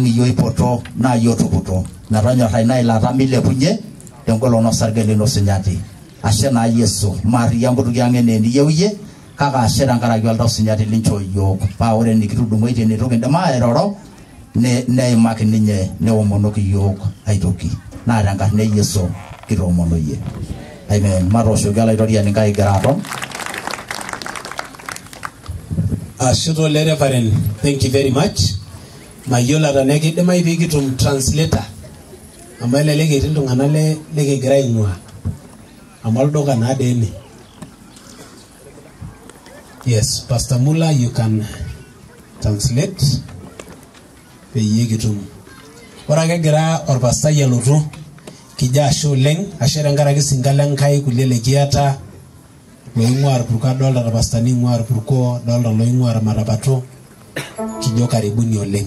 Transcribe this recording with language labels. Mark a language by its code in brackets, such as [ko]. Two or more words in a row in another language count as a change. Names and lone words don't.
[mas] iyio ipoto naa iyio tuputo metonyorrai ina ilata milepunye tenkolong osarge lino sinyati ashe naa Yesu maariyia nkutukie ang' enaa eniyieu iyie kake ashe tenkaraki oltau sinyati linchoo yiok paa ore nikitudung'oitie nitu kindim airoro neimaki ninye neomonoki yiok aitoki naa tenkarna Yesu kitoomonoyie amen matooshoki olaitoriani Enkai egira aton. Ashuto le Reverend, [en] thank you very much. [mas] Mayiolo tenaa kidimayu pee kitum translator amu elelek etii iltung'anak lekigira aing'ua amu olduka naa dii ene. [en] Yes, Pastor Mula, you can translate [mas] peyie kitum. Ore ake egira orpastai alotu kijo ashe oleng ashe tenkaraki singala Enkai kulie lekiata loing'uar puruko adolta irpastani ing'uar puruko adolta loing'uar marabato kijo karibuni oleng.